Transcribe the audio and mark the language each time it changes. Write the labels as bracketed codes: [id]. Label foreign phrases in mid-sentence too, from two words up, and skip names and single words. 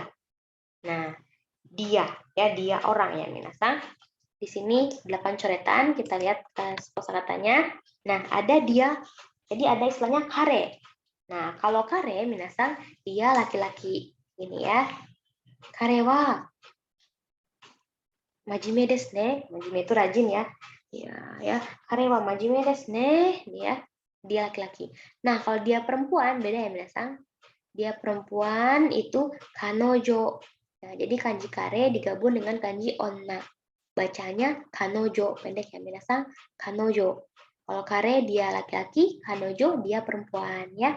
[id] Nah, dia ya, dia orang ya minasang. Di sini 8 coretan, kita lihat kosakatanya. Nah, ada dia. Jadi ada istilahnya kare. Nah, kalau [ja] 彼、皆さん, [id] dia laki-laki. [ja] Ini ya. 彼は真面目ですね. [id] Majime itu rajin ya. Ya. [ja] 彼は真面目ですね. [id] Dia laki-laki. Nah, kalau dia perempuan, beda ya, minasang. Dia perempuan itu kanojo. Nah, jadi kanji kare digabung dengan kanji onna. Bacanya kanojo. Pendek ya, minasang. Kanojo. Kalau kare dia laki-laki, kanojo dia perempuan ya.